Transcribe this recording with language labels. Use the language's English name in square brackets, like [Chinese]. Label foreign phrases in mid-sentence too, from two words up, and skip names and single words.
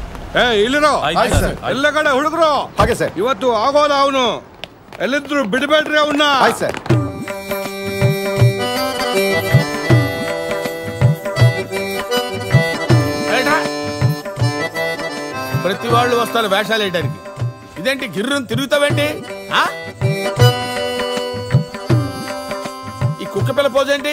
[Kannada] ಇಲ್ಲಿರೋ ಎಲ್ಲ ಕಡೆ ಹುಡುಗರು ಹಾಗೆ ಸರ್. ಇವತ್ತು ಆಗೋಲ್ಲ ಅವನು ಎಲ್ಲಿದ್ರು ಬಿಡಬೇಡ್ರಿ ಅವನ್ನ. ಸರ್. [Telugu] ప్రతి వాళ్ళు వస్తారు వేషాలు వేయడానికి. ఇదేంటి గిర్రం తిరుగుతావేంటి? ఈ కుక్క పిల్ల పోజ్ ఏంటి?